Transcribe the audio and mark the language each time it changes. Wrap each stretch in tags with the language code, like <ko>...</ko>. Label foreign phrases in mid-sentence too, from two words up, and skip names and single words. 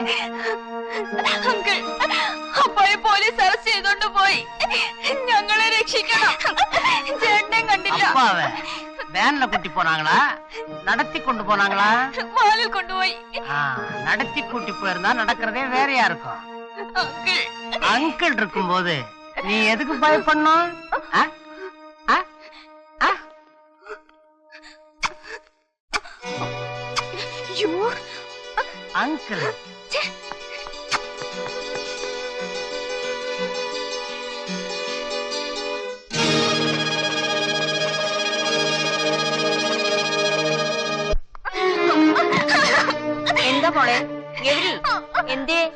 <ml>അപ്പോഴേ പോലീസ് അറസ്റ്റ് ചെയ്തോണ്ട് പോയി. ഞങ്ങളെ രക്ഷിക്കണം. ചേട്ടൻ കണ്ടില്ല.</ml> <ta>வேன்ல கூட்டி போனாங்களா நடத்தி கொண்டு போனாங்களா? வாலில் கொண்டு போய். நடத்தி கூட்டி போயிருந்தா நடக்கிறதே வேறையா இருக்கும். அங்கிள் இருக்கும்போது நீ எதுக்கு பயப்படணும்?</ta> <ml>அங்கிள் എന്താ മോളെ എന്തേ</ml>